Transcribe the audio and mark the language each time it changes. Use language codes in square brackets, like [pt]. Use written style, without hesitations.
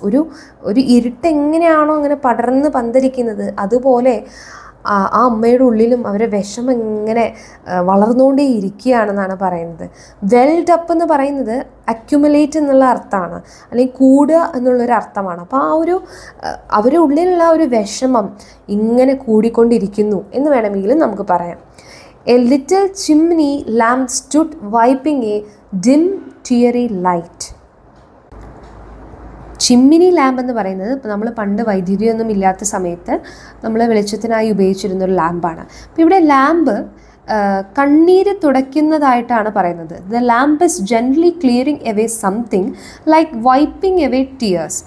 [ml] ഒരു ഇരുട്ട് എങ്ങനെയാണോ അങ്ങനെ പടർന്ന് പന്തരിക്കുന്നത്, അതുപോലെ ആ അമ്മയുടെ ഉള്ളിലും അവരെ വിഷമം ഇങ്ങനെ വളർന്നുകൊണ്ടേ ഇരിക്കുകയാണെന്നാണ് പറയുന്നത്. വെൽഡ് അപ്പ് എന്ന് പറയുന്നത് അക്യുമുലേറ്റ് എന്നുള്ള അർത്ഥമാണ്, അല്ലെങ്കിൽ കൂടുക എന്നുള്ളൊരു അർത്ഥമാണ്. അപ്പോൾ അവരുടെ ഉള്ളിലുള്ള ഒരു വിഷമം ഇങ്ങനെ കൂടിക്കൊണ്ടിരിക്കുന്നു എന്ന് വേണമെങ്കിലും നമുക്ക് പറയാം. [en] A little chimney lamp stood wiping a dim teary light. [ml] Chimmini lamp എന്ന് പറയുന്നത് ഇപ്പോൾ നമ്മൾ പണ്ട് വൈദ്യുതിയൊന്നും ഇല്ലാത്ത സമയത്ത് നമ്മൾ വെളിച്ചത്തിനായി ഉപയോഗിച്ചിരുന്നൊരു ലാമ്പാണ്. അപ്പോൾ ഇവിടെ ലാമ്പ് കണ്ണീര് തുടയ്ക്കുന്നതായിട്ടാണ് പറയുന്നത്. [en] The lamp is gently clearing away something like wiping away tears.